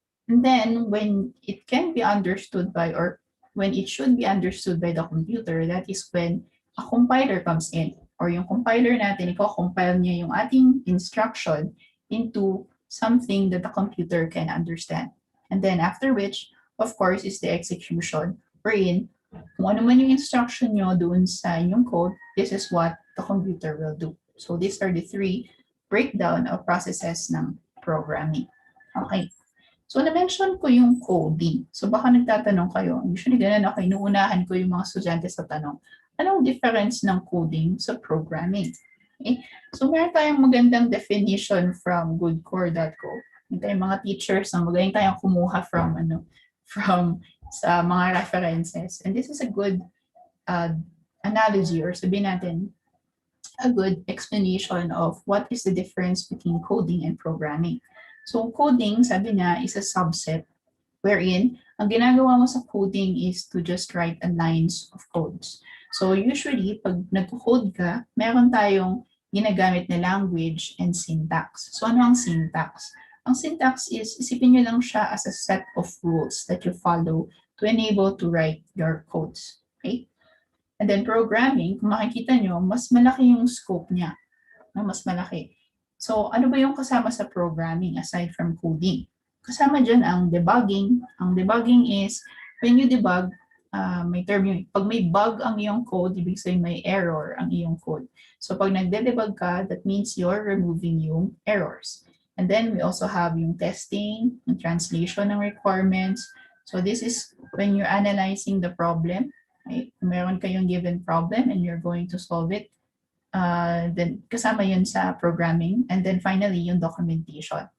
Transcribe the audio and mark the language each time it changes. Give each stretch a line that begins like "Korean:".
English: And then when it can be understood by or when it should be understood by the computer, that is when a compiler comes in or
Filipino: yung compiler natin, i-compile niya yung ating instruction
English: into something that the computer can understand. And then after which, of course, is the execution, wherein
Filipino: kung ano man yung instruction nyo doon sa inyong code,
English: this is what the computer will do. So these are the three breakdown of processes ng programming.
Filipino: Okay. So na-mention ko yung coding. So baka nagtatanong kayo, usually ganun ako, inuunahan ko yung mga estudyante sa tanong, anong difference ng coding sa programming? Okay. So meron tayong magandang definition from goodcore.co. May tayong mga teachers na magaling tayong kumuha from sa mga references.
English: And this is a good analogy or
Filipino: sabihin natin,
English: a good explanation of what is the difference between coding and programming. So coding,
Filipino: sabi na,
English: is a subset wherein
Filipino: ang ginagawa mo sa coding
English: is to just write a lines of codes.
Filipino: So usually, pag nag-code ka, meron tayong ginagamit na language and syntax. So ano ang syntax?
English: Ang syntax is,
Filipino: isipin nyo lang siya
English: as a set of rules that you follow to enable to write your codes.
Filipino: Okay? And then programming, kung makikita nyo, mas malaki yung scope niya. Mas malaki. So ano ba yung kasama sa programming aside from coding? Kasama dyan ang debugging. Ang debugging is,
English: when you debug,
Filipino: may term yun. Pag may bug ang iyong code, ibig sabihin may error ang iyong code.
English: So
Filipino: pag nagde-debug ka,
English: that means you're removing yung errors. And then we also have yung testing, yung translation ng requirements. So this is when you're analyzing the problem. Right?
Filipino: Meron kayong
English: given problem and you're going to solve it. Then
Filipino: kasama yun sa
English: programming. And then finally, yung documentation.